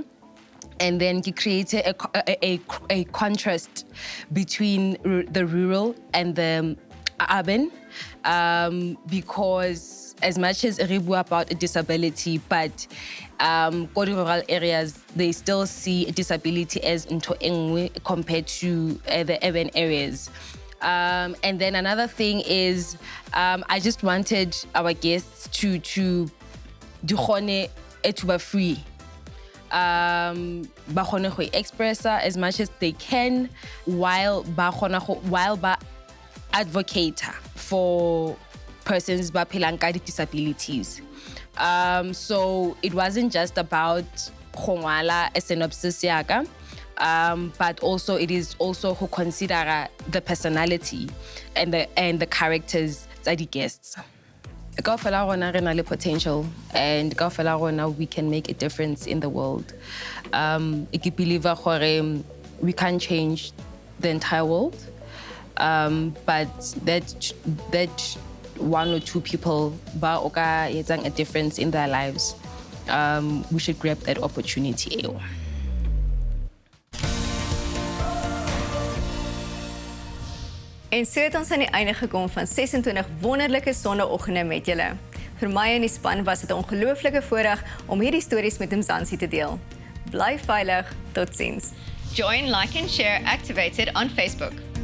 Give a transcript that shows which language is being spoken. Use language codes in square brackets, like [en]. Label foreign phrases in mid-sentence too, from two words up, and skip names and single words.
[en] And then he created a contrast between the rural and the urban, because as much as we bua about a disability, but go to rural areas, they still see a disability as [tn] into engwe [en] compared to the urban areas. And then another thing is, I just wanted our guests to do be free. [tn] Ba kgone go [en] express as much as they can while advocate for persons [tn] ba phelang ka [en] disabilities. So it wasn't just about [tn] khongwala a [en] synopsis yaka, but also it is also who consider the personality and the characters [tn] tsa di [en] guests. [tn] Kaofela rona re na le [en] potential, and [tn] kaofela rona [en] we can make a difference in the world. [tn] Ke believe gore [en] we can't change the entire world, but that one or two people [tn] ba o ka etsang [en] a difference in their lives, we should grab that opportunity. [af] En so het ons aan die einde gekom van 26 wonderlike sonnaandoggende met julle. Vir my en die span was dit 'n ongelooflike voorreg om hierdie stories met Mzansi te deel. Bly veilig, totsiens. [en] Join, like and share Activated on Facebook.